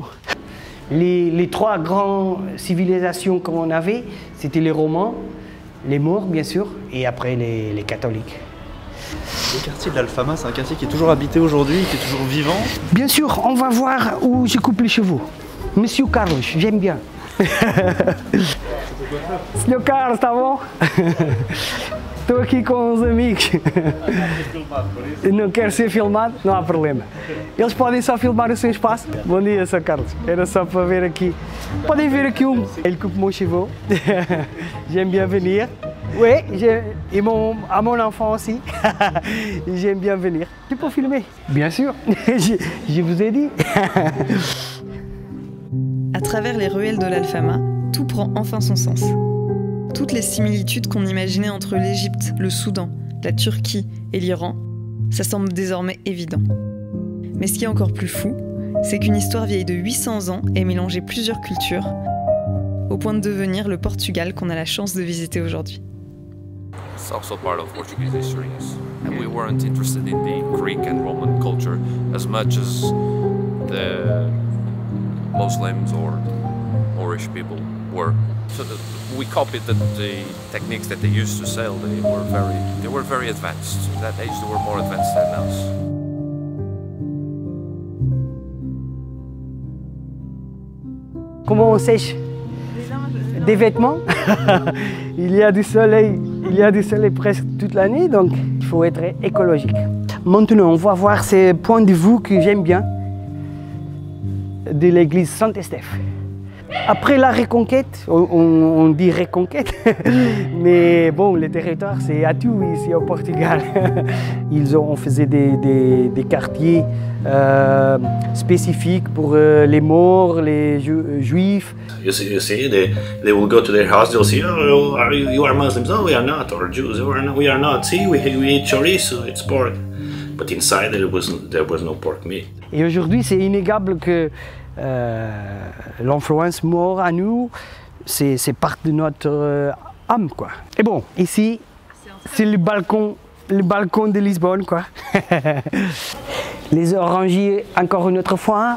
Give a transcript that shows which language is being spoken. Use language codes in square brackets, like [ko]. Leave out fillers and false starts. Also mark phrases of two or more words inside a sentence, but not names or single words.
[fr] Les trois grandes civilisations qu'on avait, c'était les Romains, les Maures bien sûr, et après les catholiques. Le quartier de l'Alfama, c'est un quartier qui est toujours habité aujourd'hui, qui est toujours vivant. Bien sûr, on va voir où je coupe les chevaux. Monsieur Carlos, j'aime bien. [pt] Senhor Carlos, tá bom? Estou aqui com uns amigos. Não quero ser filmado, não há problema. Eles podem só filmar o seu espaço. Bom dia, Sr. Carlos. Era só para ver aqui. Podem ver aqui ele [fr] coupe mon chevaux. J'aime bien venir. Oui, et à mon enfant aussi. J'aime bien venir. Tu peux filmer? Bien sûr. Je vous ai dit. À travers les ruelles de l'Alfama, tout prend enfin son sens. Toutes les similitudes qu'on imaginait entre l'Égypte, le Soudan, la Turquie et l'Iran, ça semble désormais évident. Mais ce qui est encore plus fou, c'est qu'une histoire vieille de 800 ans ait mélangé plusieurs cultures, au point de devenir le Portugal qu'on a la chance de visiter aujourd'hui. [en] It's also part of Portuguese history, yes. And we weren't interested in the Greek and Roman culture as much as the Muslims or Moorish people were. So we copied the techniques that they used to sail. They were very advanced. In that age, they were more advanced than us. [fr] Comment on sèche des vêtements? Il y a du soleil presque toute l'année, donc il faut être écologique. Maintenant, on va voir ces points de vue que j'aime bien de l'église Saint-Estèphe. Après la reconquête, on dit reconquête, mais bon, le territoire c'est à tout ici au Portugal. On faisait des quartiers spécifiques pour les Maures, les Juifs. [en] You see, they will go to their house, they'll say, oh, you are Muslims? No, we are not, or Jews, we are not. See, we eat chorizo, it's pork. But inside there was no pork meat. [fr] Et aujourd'hui, c'est innégable que l'influence maure à nous, c'est part de notre âme, quoi. Et bon, ici, c'est le balcon de Lisbonne, quoi. Les orangers, encore une autre fois.